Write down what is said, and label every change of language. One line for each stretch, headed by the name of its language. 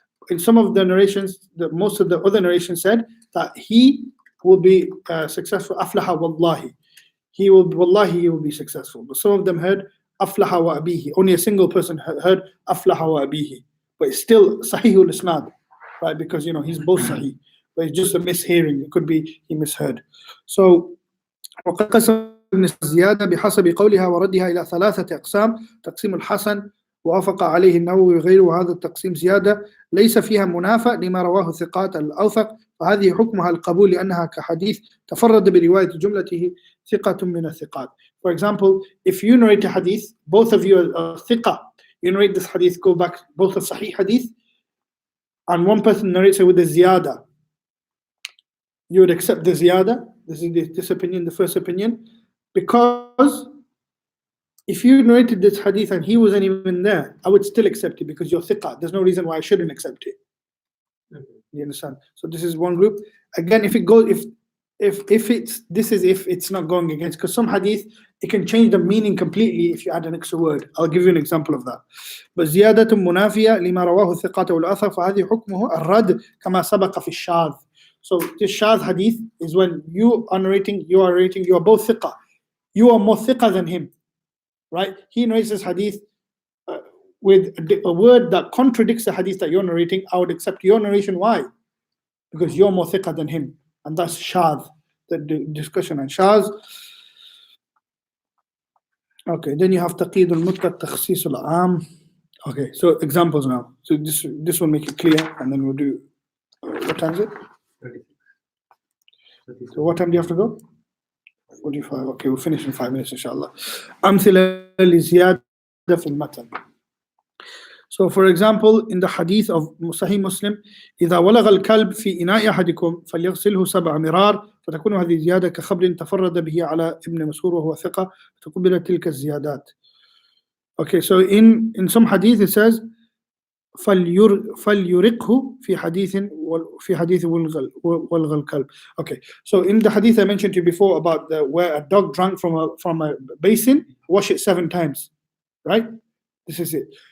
English: In some of the narrations, most of the other narrations said that he will be successful.
Arabic: Aflaha wallahi.
English: He will be successful. But some of them heard
Arabic: أفلح وأبيه.
English: Only a single person heard
Arabic: أفلح وأبيه,
English: but it's still Sahih al-Isnad, right? Because he's both Sahih, but it's just a mishearing. It could be he misheard.
Arabic: So وقد قسم الزيادة بحسب قولها وردها إلى 3 أقسام: تقسيم الحسن وافق عليه النووي وغيره. هذا التقسيم زيادة ليس فيها منافى لما رواه الثقات الأوثق، فهذه حكمها القبول لأنها كحديث تفرد برواية جملته ثقة من الثقات.
English: For example, if you narrate a hadith, both of you are ثقة, you narrate this hadith, go back, both are Sahih hadith, and one person narrates it with the ziyada, you would accept the ziyada. This is this opinion, the first opinion, because if you narrated this hadith and he wasn't even there, I would still accept it because you're thiqa. There's no reason why I shouldn't accept it. You understand? So this is one group. Again, if it goes, if it's not going against, because some hadith it can change the meaning completely if you add an extra word. I'll give you an example of that.
Arabic: But زيادة منافية لما رواه الثقات والأثر فهذه حكمه الرد كما سبق في الشاذ.
English: So this shadh hadith is when you are narrating, you are both thiqa. You are more thiqa than him, right? He narrates this hadith with a word that contradicts the hadith that you're narrating. I would accept your narration. Why? Because you're more thiqa than him. And that's shadh, the discussion on shadh. Okay, then you have taqeed al-mutlaq, takhsis al-aam. Okay, so examples now. So this will make it clear, and then we'll do, what time is it? 36. So what time do you have to go? 45. Okay, we'll finish in 5 minutes, inshallah.
Arabic: أمثلة لزيادة في المتن.
English: So for example, in the hadith of Sahih Muslim,
Arabic: إذا ولغ الكلب في إناء أحدكم فليغسله 7 مرار فتكون هذه زيادة كخبر تفرد به على ابن مسعود وهو ثقة فتقبل تلك الزيادات.
English: Okay, so in some hadith it says
Arabic: فليرقه في حديث ولغ الكلب.
English: Okay, so in the hadith I mentioned to you before about where a dog drank from a basin, wash it 7 times, right? This is it.